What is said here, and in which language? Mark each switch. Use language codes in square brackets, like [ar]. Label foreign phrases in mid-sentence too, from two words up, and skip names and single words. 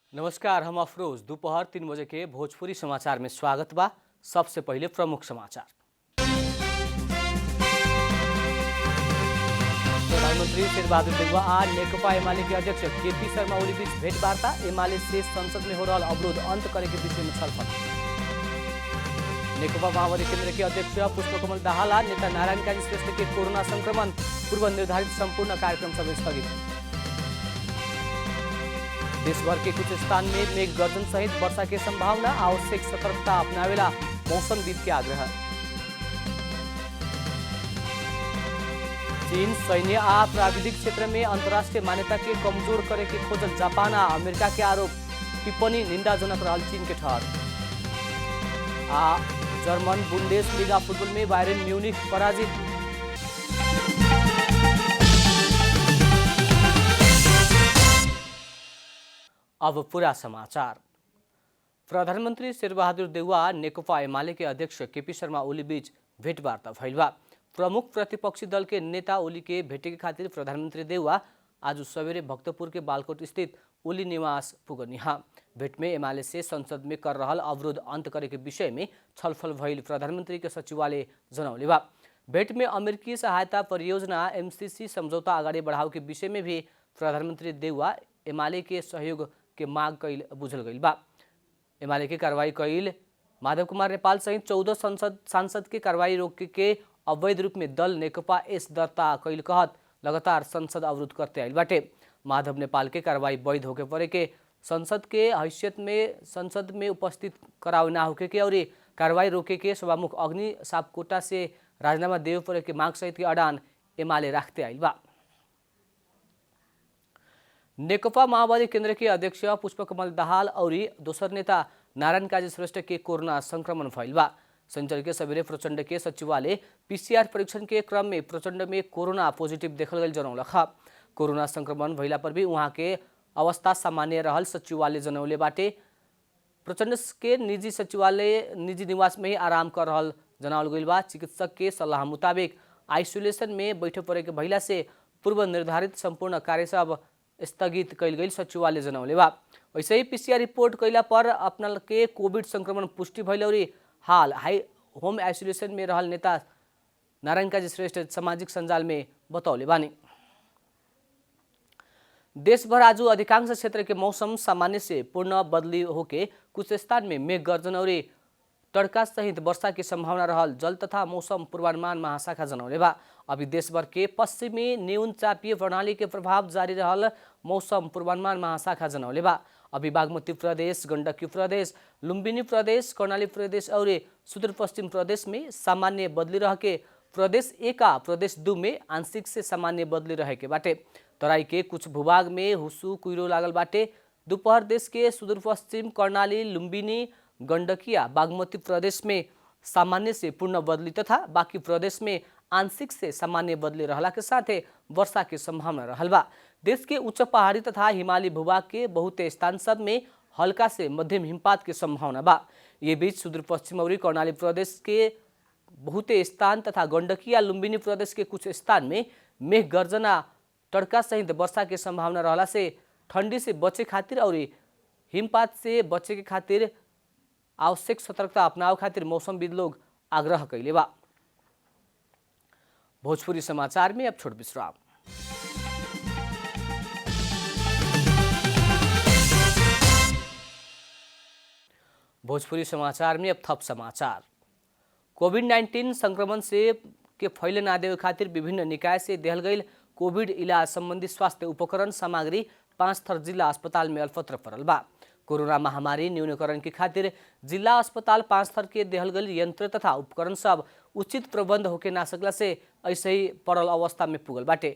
[bho] नमस्कार, हम अफरोज। दोपहर 3 बजे के भोजपुरी समाचार में स्वागत बा। सबसे पहले प्रमुख समाचार। प्रधानमंत्री शेरबहादुर देउवा आज नेकपा एमाले के अध्यक्ष केपी शर्मा ओली बीच भेंटवार्ता। एमाले से संसद में हो रहा अवरोध अंत करे के विषय में छलफल। नेकपा माओवादी केंद्र के अध्यक्ष पुष्पकमल दाहाल नेता नारायण काजी श्रेष्ठ के कोरोना संक्रमण, पूर्व निर्धारित संपूर्ण कार्यक्रम सब स्थगित। देशभर के कुछ स्थान में मेघ गर्जन सहित वर्षा की संभावना, आवश्यक सतर्कता अपनावेला मौसमविद के आग्रह। चीन सैन्य आ प्राविधिक क्षेत्र में अंतर्राष्ट्रीय मान्यता के कमजोर करे के खोजल। जापान आ अमेरिका के आरोप टिप्पणी निंदाजनक रहल चीन के ठहर। जर्मन बुंडेसलीगा फुटबॉल में बायरन म्यूनिख पराजित। अब पूरा समाचार। प्रधानमंत्री शेरबहादुर देउवा नेकपा एमाले के अध्यक्ष केपी शर्मा ओली बीच भेंटवार्ता भइल बा। प्रमुख प्रतिपक्षी दल के नेता ओली के भेटे के खातिर प्रधानमंत्री देउवा आज सवेरे भक्तपुर के बालकोट स्थित ओली निवास पुगनिहा। भेंट में एमाले से संसद में कर रहल अवरोध अंत करे के विषय में छलफल भइल प्रधानमंत्री के सचिवालय जनौले बा। भेंट में अमेरिकी सहायता परियोजना एमसीसी समझौता आगाड़ी बढ़ाव के विषय में भी प्रधानमंत्री देउवा एमाले के सहयोग के मांग कैल बुझल गई बा। एमाले के कार्रवाई कैल माधव कुमार नेपाल सहित 14 सांसद के कार्रवाई रोके के अवैध रूप में दल नेकपा एस दर्ता कैल कहत लगातार संसद अवरोध करते आइल बाटे। माधव नेपाल के कार्रवाई वैध होके परे के संसद के हैसियत में संसद में उपस्थित कराव ना होके के और कार्रवाई रोके के सभामुख अग्नि सापकोटा से राजीनामा देवे परे के मांग सहित के अडान एमाले राखते आइल बा। नेकपा माओवादी केंद्र के अध्यक्ष पुष्पकमल दाहाल और दोसर नेता नारायण काजी श्रेष्ठ के कोरोना संक्रमण फैल बा। शनिचर के सवेरे प्रचंड के सचिवालय पीसीआर परीक्षण के क्रम में प्रचंड में कोरोना पॉजिटिव देखल गई जनौलख। कोरोना संक्रमण भइला पर भी वहां के अवस्था सामान्य रहल सचिवालय जनौले बाटे। प्रचंड के निजी सचिवालय निजी निवास में ही आराम कर रहल जनावल गई बा। चिकित्सक के सलाह मुताबिक आइसोलेशन में बैठे पड़े के भइला से पूर्व निर्धारित संपूर्ण कार्य सब स्थगित कैल गई सचिवालय जनौले बा। वैसे ही पीसीआर रिपोर्ट कैला पर अपना के कोविड संक्रमण पुष्टि भइल और हाल होम आइसोलेशन में रहल नेता नारायण काजी श्रेष्ठ सामाजिक संजाल में बतौले बानी। देश भर आज अधिकांश क्षेत्र के मौसम सामान्य से पूर्ण बदली होके कुछ स्थान में मेघ गर्जन और तड़का सहित वर्षा की संभावना रहल जल तथा मौसम पूर्वानुमान महाशाखा जनौले बा। अभी देश भर के पश्चिमी न्यून चापीय प्रणाली के प्रभाव जारी रहल मौसम पूर्वानुमान महाशाखा जनौले बा। अभी बागमती प्रदेश, गंडकी प्रदेश, लुम्बिनी प्रदेश, कर्णाली प्रदेश और सुदूर पश्चिम प्रदेश में सामान्य बदली रह के प्रदेश 1 आ प्रदेश 2 में आंशिक से सामान्य बदली रहे के बाटे। तराई के कुछ भूभाग में हुसु कुइरो लागल बाटे। दोपहर देश के सुदूर पश्चिम कर्णाली, लुम्बिनी, गंडकिया बागमती प्रदेश में सामान्य से पूर्ण बदली तथा बाकी प्रदेश में आंशिक से सामान्य बदली रहला के साथ वर्षा की संभावना रहल बा। देश के उच्च पहाड़ी तथा हिमालयी भूभाग के बहुत स्थान सब में हल्का से मध्यम हिमपात की संभावना बा। ये बीच सुदूर पश्चिम और कर्णाली प्रदेश के बहुत स्थान तथा गंडकिया लुम्बिनी प्रदेश के कुछ स्थान में मेघ गर्जना तड़का सहित वर्षा की संभावना रहला से ठंडी से बचे खातिर और हिमपात से बचे के खातिर आवश्यक सतर्कता अपनाव खातिर मौसमविद लोग आग्रह कैले बा। भोजपुरी समाचार में अब छोट विश्राम। भोजपुरी समाचार में अब थप समाचार। कोविड-19 संक्रमण से के फैले ना देवे खातिर विभिन्न निकाय से देहल गई कोविड इलाज संबंधी स्वास्थ्य उपकरण सामग्री 5 थर जिला अस्पताल में अल्पत्र पड़ल बा। कोरोना महामारी न्यूनीकरण के खातिर जिला अस्पताल 5 थर के देहल गई यंत्र तथा उपकरण सब उचित प्रबंध होके ना सकला से ऐसे ही पड़ल अवस्था में पुगल बाटे।